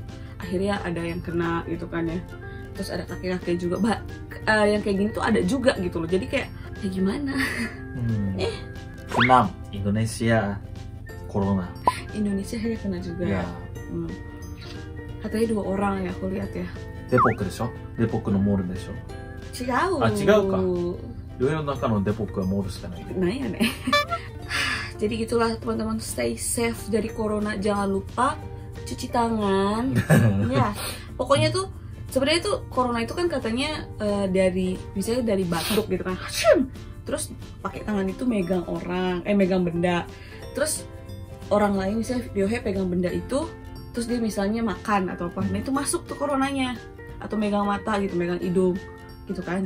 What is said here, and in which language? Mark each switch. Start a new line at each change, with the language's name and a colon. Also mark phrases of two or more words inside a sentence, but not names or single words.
Indonesian: Akhirnya ada yang kena gitu kan ya. Terus ada kakek-kakek juga, yang kayak gini tuh ada juga gitu loh. Jadi kayak, ya gimana? Keenam, Indonesia corona. Indonesia akhirnya kena juga. Ya. Katanya 2 orang ya aku lihat ya.
Japanese: Depok でしょ? Depok のモールでしょ? 違う。あ、違うか。世の中のデポックはモールしかない。
Indonesian: Nah ya nih. Jadi gitulah teman-teman,
English: stay safe
Indonesian: dari corona. Jangan lupa cuci tangan. Ya, pokoknya tuh sebenarnya tuh corona itu kan katanya dari misalnya dari batuk gitu kan, terus pakai tangan itu megang orang, megang benda, terus orang lain misalnya Ryohei pegang benda itu, terus dia misalnya makan atau apa, nah itu masuk tuh coronanya, atau megang mata gitu, megang hidung gitu kan.